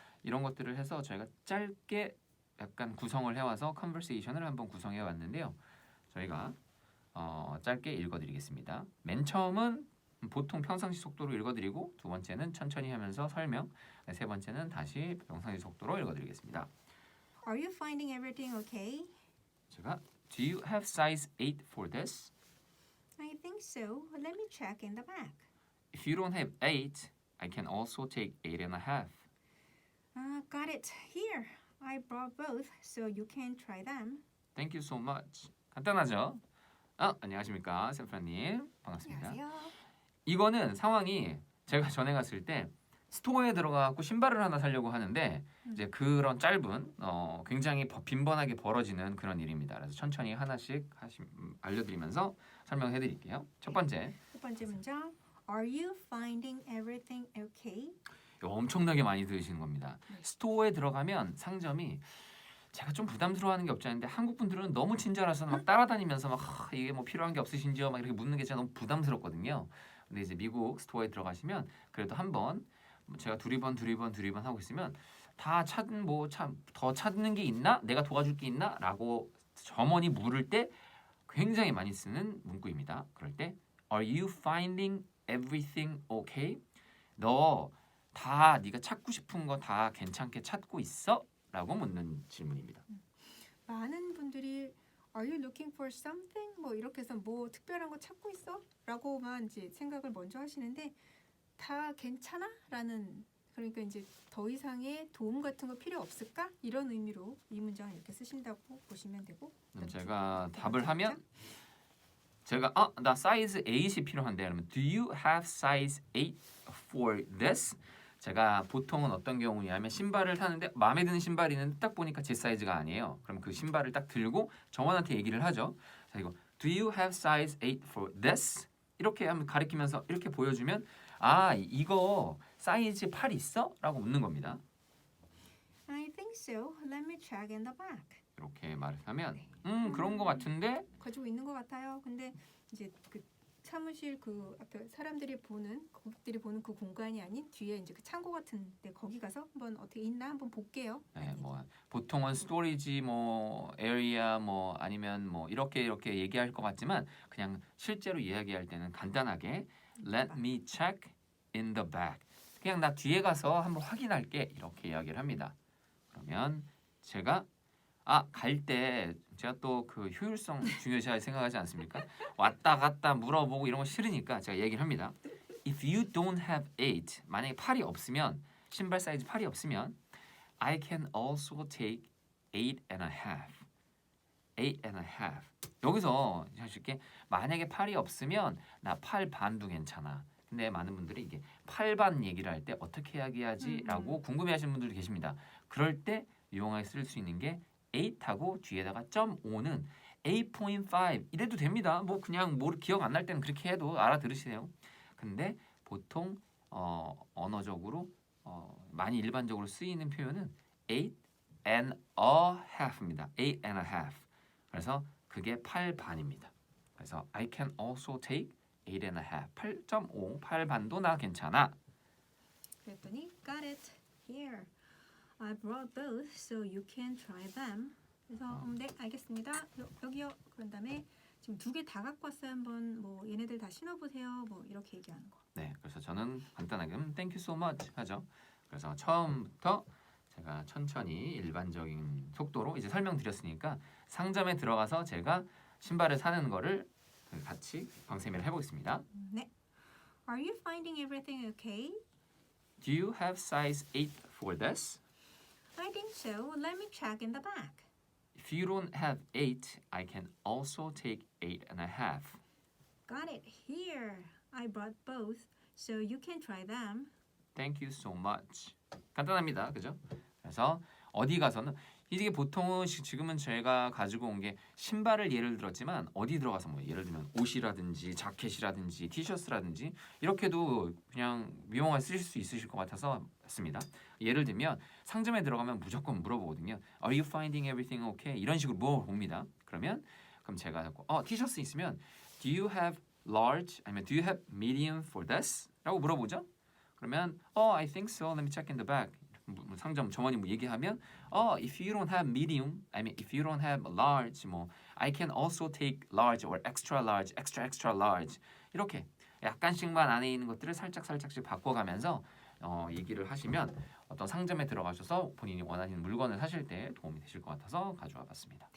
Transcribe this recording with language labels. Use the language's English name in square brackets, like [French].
[Korean] 이런 것들을 해서 저희가 짧게 약간 구성을 해와서 컨버세이션을 한번 구성해 왔는데요. 저희가 짧게 읽어드리겠습니다. 맨 처음은 보통 평상시 속도로 읽어드리고 두 번째는 천천히 하면서 설명, 세 번째는 다시 평상시 속도로 읽어드리겠습니다. [English] Are you finding everything okay? [Korean] 제가 [English] Do you have size 8 for this? I think so. Let me check in the back. If you don't have 8, I can also take 8.5. Got it. Here. I brought both, so you can try them. Thank you so much. [Korean] 간단하죠? 안녕하십니까, 샘프라님. 반갑습니다. 안녕하세요. 이거는 상황이 제가 전에 갔을 때 스토어에 들어가고 신발을 하나 사려고 하는데 이제 그런 짧은 굉장히 빈번하게 벌어지는 그런 일입니다. 그래서 천천히 하나씩 알려드리면서 설명해드릴게요. 첫 번째 문장. [English] Are you finding everything okay? [Korean] 이거 엄청나게 많이 들으시는 겁니다. 스토어에 들어가면 상점이 제가 좀 부담스러워하는 게 없지 않은데 한국 분들은 너무 친절해서 막 따라다니면서 막 이게 뭐 필요한 게 없으신지요? 막 이렇게 묻는 게 제가 너무 부담스럽거든요. 근데 이제 미국 스토어에 들어가시면 그래도 한번 제가 두리번 하고 있으면 다 찾은 뭐 참 더 찾는 게 있나? 내가 도와줄 게 있나? 라고 점원이 물을 때 굉장히 많이 쓰는 문구입니다. 그럴 때 [English] Are you finding everything okay? [Korean] 너 다 네가 찾고 싶은 거 다 괜찮게 찾고 있어? 라고 묻는 질문입니다. 많은 분들이 [English] Are you looking for something? [Korean] 뭐 이렇게 해서 뭐 특별한 거 찾고 있어? 라고만 이제 생각을 먼저 하시는데 다 괜찮아? 라는 그러니까 이제 더 이상의 도움 같은 거 필요 없을까? 이런 의미로 이 문장을 이렇게 쓰신다고 보시면 되고 제가 답을 하면 제가 나 사이즈 8이 필요한데 그러면 [English] Do you have size 8 for this? [Korean] 제가 보통은 어떤 경우냐면 신발을 사는데 마음에 드는 신발이 있는데 딱 보니까 제 사이즈가 아니에요. 그럼 그 신발을 딱 들고 정원한테 얘기를 하죠. 자, 이거 [English] Do you have size 8 for this? [Korean] 이렇게 한번 가리키면서 이렇게 보여주면 이거 사이즈 8 있어? 라고 묻는 겁니다. [English] I think so. Let me check in the back. [Korean] 이렇게 말을 하면 그런 거 같은데 가지고 있는 것 같아요. 근데 이제 그 사무실 그 앞에 사람들이 보는 고객들이 보는 그 공간이 아닌 뒤에 이제 그 창고 같은데 거기 가서 한번 어떻게 있나 한번 볼게요. 네, 뭐 보통은 스토리지 뭐 에리아 뭐 아니면 뭐 이렇게 얘기할 것 같지만 그냥 실제로 이야기할 때는 간단하게 [English] Let me check in the back. [Korean] 그냥 나 뒤에 가서 한번 확인할게 이렇게 이야기를 합니다. 그러면 제가 갈 때 제가 또 그 효율성 중요시 생각하지 않습니까? 왔다 갔다 물어보고 이런 거 싫으니까 제가 얘기를 합니다. [English] If you don't have 8, [Korean] 만약에 8이 없으면 신발 사이즈 8이 없으면 [English] I can also take 8 and a half. 8 and a half. [Korean] 여기서 사실게 만약에 8이 없으면 나 8 반도 괜찮아. 근데 많은 분들이 이게 8반 얘기를 할 때 어떻게 이야기하지라고 궁금해하시는 분들도 계십니다. 그럴 때 유용하게 쓸 수 있는 게 8하고 뒤에다가 .5는 8.5 이래도 됩니다. 뭐 그냥 뭐 기억 안 날 때는 그렇게 해도 알아들으시네요. 근데 보통 언어적으로 많이 일반적으로 쓰이는 표현은 [English] 8 and a half [Korean] 입니다. [English] 8 and a half. [Korean] 그래서 그게 8반입니다. 그래서 [English] I can also take 8 and a half. [Korean] 8.5, 8반도 나 괜찮아. 그랬더니 [English] got it here. I brought both so you can try them. [Korean] 그래서 네 알겠습니다. 여기요. 그런 다음에 지금 2개 다 갖고 왔어요. 한번 뭐 얘네들 다 신어보세요. 뭐 이렇게 얘기하는 거. 네, 그래서 저는 간단하게 [English] Thank you so much [Korean] 하죠. 그래서 처음부터 제가 천천히 일반적인 속도로 이제 설명드렸으니까 상점에 들어가서 제가 신발을 사는 거를 같이 방세미를 해보겠습니다. 네. [English] Are you finding everything okay? Do you have size 8 for this? I think so. Let me check in the back. If you don't have 8, I can also take 8 and a half. Got it here. I brought both so you can try them. Thank you so much. [Korean] 간단합니다. 그죠? 그래서 어디 가서는 이게 보통은 지금은 제가 가지고 온 게 신발을 예를 들었지만 어디 들어가서 뭐 예를 들면 옷이라든지 자켓이라든지 티셔츠라든지 이렇게도 그냥 미용할 쓰실 수 있으실 것 같아서 했습니다. 예를 들면 상점에 들어가면 무조건 물어보거든요. [English] Are you finding everything okay? [Korean] 이런 식으로 물어봅니다. 그럼 제가 티셔츠 있으면 [English] Do you have large? 아니면 Do you have medium for this? [Korean] 라고 물어보죠. [English] 그러면 I think so. Let me check in the back. [Korean] 상점 점원이 뭐 얘기하면 [English] if you don't have medium, I mean if you don't have large, [Korean] 뭐 [English] I can also take large or extra large, [Korean] extra large 이렇게 약간씩만 안에 있는 것들을 살짝씩 바꿔가면서 얘기를 하시면 어떤 상점에 들어가셔서 본인이 원하시는 물건을 사실 때 도움이 되실 것 같아서 가져와 봤습니다.